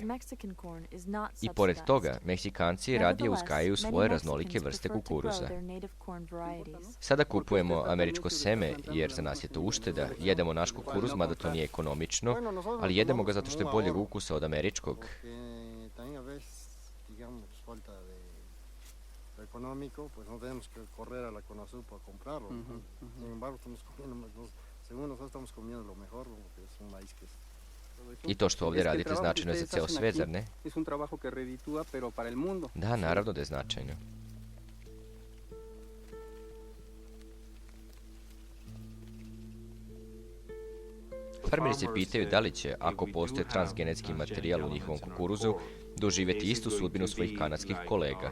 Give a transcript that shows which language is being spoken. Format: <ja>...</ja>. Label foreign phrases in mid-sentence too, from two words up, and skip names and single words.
<sr>I pored toga, Meksikanci radije uzgajaju svoje raznolike vrste kukuruza. Sada kupujemo američko seme jer za nas je to ušteda, jedemo naš kukuruz, mada to nije ekonomično, ali jedemo ga zato što je boljeg ukusa od američkog.</sr> <es>económico, pues no tenemos que correr a la Conasupo a comprarlo. ¿no? Sin embargo, estamos comiendo, según nosotros estamos comiendo lo mejor, porque es un maíz que es.</es> <sr>I to što ovdje radite značajno je za ceo svet, zar ne?</sr> <es>Es un trabajo que reditúa, pero para el mundo.</es> <sr>Da, naravno da je značajno. Farmeri se pitaju da li će, ako postoje transgenetski materijal u njihovom kukuruzu, doživjeti istu sudbinu svojih kanadskih kolega.</sr>